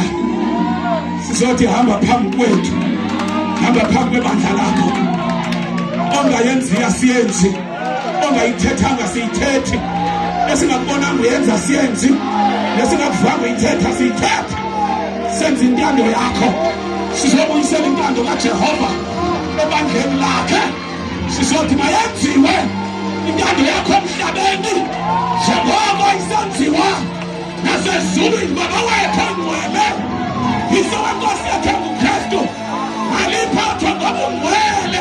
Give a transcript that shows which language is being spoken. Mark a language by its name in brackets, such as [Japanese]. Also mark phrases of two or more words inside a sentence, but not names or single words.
[Zulu] Sizothi hamba phambi kwethu. Hamba phambi kwebandla lakho. [Xhosa] Ongayenzi asiyenzi. Ongayithethanga siyithethi. Esingakubonanga uyenza siyenzi. Esingakuvanga uyithetha siyithetha. [Zulu] Senze intando yakho. Sizobuyisela intando kaJehova ebandleni lakhe. Sizothi mayenziwe intando yakho emhlabeni njengoba isenziwa nasezulwini. Baba wethu ongcwele. Yiso wenkosi yakhe uKristu. Aliphathwa ngobungcwele.